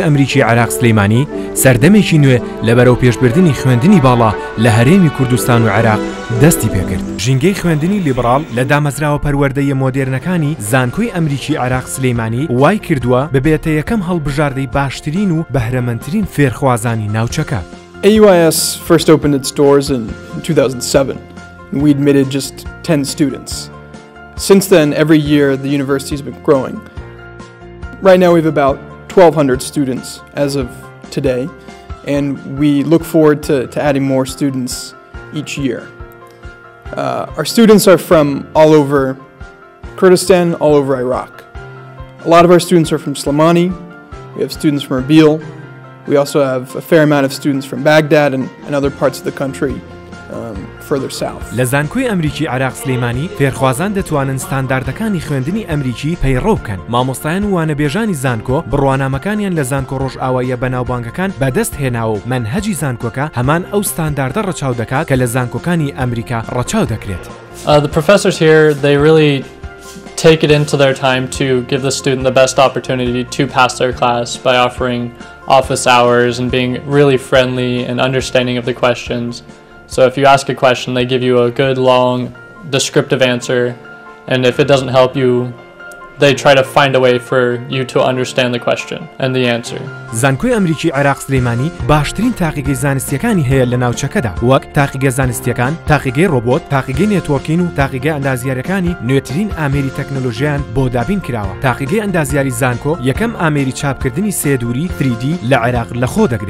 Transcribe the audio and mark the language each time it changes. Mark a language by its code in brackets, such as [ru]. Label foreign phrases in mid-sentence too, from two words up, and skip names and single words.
[ckb] ئەمریکی عێراق سلێمانی سەردەمێکی نوێ لەبەرەو پێشبردننی خوێندنی باڵا لە هەرێمی کوردستان و عێراق دەستی پێکرد. ژینگەی خوێندنی لیبرال لە دامەزراوە پەروەردەیە مۆدێرنەکانی زانکۆی ئەمریکی عێراق سلێمانی وای کردووە ببێتە یەکەم هەڵبژاردەی باشترین و بەهرەمەندترین فێرخوازانی ناوچەکە. [en] AUIS first opened its doors in 2007 and we admitted just 10 students. Since then, every year the university has been growing. Right now we have about 1,200 students as of today, and we look forward to adding more students each year. Our students are from all over Kurdistan, all over Iraq. A lot of our students are from Slimani. We have students from Erbil. We also have a fair amount of students from Baghdad and other parts of the country further south. [ckb] لە زانکۆی ئەمریکی عێراق سلێمانی فێرخوازان دەتوانن ستانداردەکانی خوێندنی ئەمریکی پەیڕەو بکەن. مامۆستایان و وانەبێژانی زانکۆ بڕوانامەکانیان لە زانکۆ ڕۆژئاواییە بەناوبانگەکان بەدەست هێناوە و مەنهەجی زانکۆکە هەمان ئەو ستانداردە ڕەچاو دەکات کە لە زانکۆکانی ئەمریکا ڕەچاو دەکرێت. [en] The professors here, they really take it into their time to give the student the best opportunity to pass their class by offering office hours and being really friendly and understanding of the questions. So if you ask a question, they give you a good, long, descriptive answer, and if it doesn't help you, they try to find a way for you to understand the question and the answer. [ckb] زانکۆی ئەمریکی عێراق سلێمانی باشترین تاقیگەی زانستیەکانی هەیە لە ناوچەکەدا، وەک تاقیگە زانستیەکان، تاقیگەی ڕۆبۆت، تاقیگەی نێتوۆرکین و تاقیگە ئەندازیاریەکانی نوێترین ئامێری تەکنۆلۆژیان بۆ دابین کراوە. تاقیگەی ئەندازیاری زانکۆ یەکەم ئامێری چاپکردنی سێدووری 3D لە عێراق لەخۆ دەگرێت.